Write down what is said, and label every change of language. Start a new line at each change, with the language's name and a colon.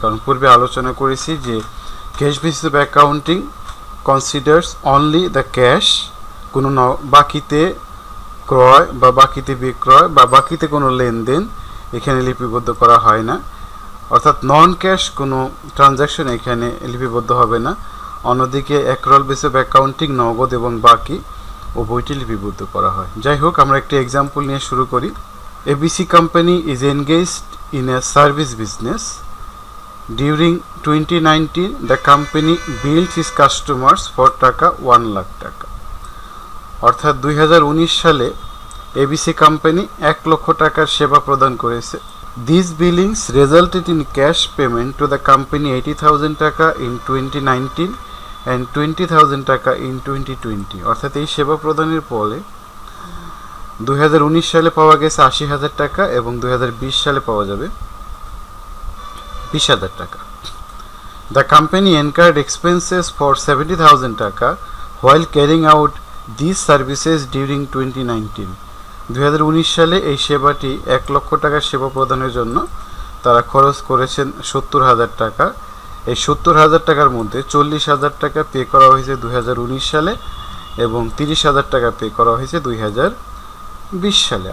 Bangla: কারণ পূর্বে আলোচনা করেছি যে
English: cash basis of accounting considers only the cash,
Bangla: কোনো বাকিতে ক্রয় বা বাকিতে বিক্রয় বা বাকিতে কোনো লেনদেন এখানে লিপিবদ্ধ করা হয় না, অর্থাৎ নন ক্যাশ কোনো ট্রানজ্যাকশন এখানে লিপিবদ্ধ হবে না। অন্যদিকে অ্যাক্রুয়াল বেসিস অফ অ্যাকাউন্টিং নগদ এবং বাকি উভয়টি লিপিবদ্ধ করা হয়। যাই হোক, আমরা একটি এক্সাম্পল নিয়ে শুরু করি। ABC company
English: Is engaged in a service business. During 2019, the company billed its customers for taka 1 lakh taka.
Bangla: অর্থাৎ 2019 সালে ABC কোম্পানি 1 লক্ষ টাকার সেবা প্রদান করেছে।
English: These billings resulted in cash payment to the company 80,000 taka in 2019 and 20,000 taka in 2020।
Bangla: অর্থাৎ এই সেবা প্রদানের পরে 2019 সালে পাওয়া গেছে 80,000 টাকা এবং 2020 সালে পাওয়া যাবে 20,000 টাকা।
English: The company incurred expenses for 70,000 taka while carrying out these services during 2019।
Bangla: 2019 সালে এই সেবাটি 1 লক্ষ টাকার সেবা প্রদানের জন্য তারা খরচ করেছেন 70,000 টাকা। এই 70,000 টাকার মধ্যে 40,000 টাকা পে করা হয়েছে 2019 সালে এবং 30,000 টাকা পে করা হয়েছে 2020 সালে।